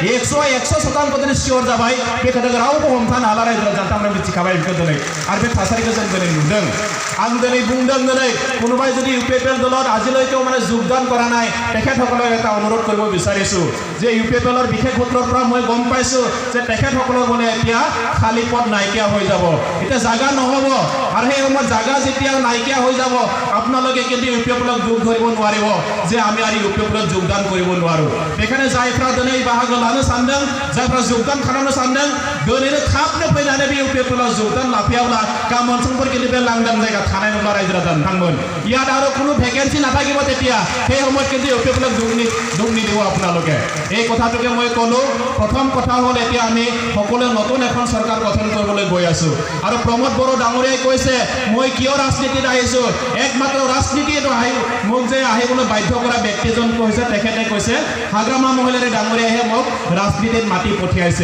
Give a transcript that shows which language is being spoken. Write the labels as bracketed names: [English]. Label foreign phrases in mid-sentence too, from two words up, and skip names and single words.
[Bodo] 100% दिनै सियर जाबाय बे खोथाखौ रावबो हमथानो हाला रायजो राजा नोंथांमोना मिथिखाबाय बेखौ दिनै आरो बे थासारिखौ जों दिनै नुदों आं दिनै बुंदों दिनै [Assamese] কোনোবাই যদি ইউপিপিএল দলত আজিলৈকেও মানে যোগদান কৰা নাই তেখেতসকলক এটা অনুৰোধ কৰিব বিচাৰিছোঁ যে ইউপিপিএলৰ বিশেষ সূত্ৰৰ পৰা মই গম পাইছোঁ যে তেখেতসকলৰ বোলে এতিয়া খালী পদ নাইকিয়া হৈ যাব এতিয়া জাগা নহ'ব আৰু সেই সময়ত জাগা যেতিয়া নাইকিয়া হৈ যাব আপোনালোকে কিন্তু ইউপিপিএলক যোগ ধৰিব নোৱাৰিব যে আমি আৰু ইউপিপিএলত যোগদান কৰিব নোৱাৰোঁ [Bodo] बेखायनो जायफ्रा दिनै बाहागो लानो सानदों जायफ्रा যোগदान खालामनो सानदों दिनैनो थाबनो फैनानै बे इउपिपिएलाव যোগदान लाफैयाब्ला गाबोन समफोर কিন্তু बे लांदां जायगा थानाय नंला रायजो राजा नोंथांमोन [Assamese] ইয়াত আৰু কোনো ভ্যাকেন্সি নাথাকিব তেতিয়া সেই সময়ত কিন্তু ইউপিপিএলক যোগ নিদিব আপোনালোকে এই কথাটোকে মই ক'লো প্ৰথম কথা হ'ল এতিয়া আমি সকলোৱে নতুন এখন চৰকাৰ গঠন কৰিবলৈ গৈ আছো আৰু প্ৰমোদ বড়ো ডাঙৰীয়াই কৈছে মই কিয় ৰাজনীতিত আহিছো একমাত্ৰ ৰাজনীতিত মোক যে আহিবলৈ বাধ্য কৰা ব্যক্তিজন কৈছে তেখেতে কৈছে হাগ্ৰামা মহিলাৰে ডাঙৰীয়াহে মোক ৰাজনীতিত মাতি পঠিয়াইছে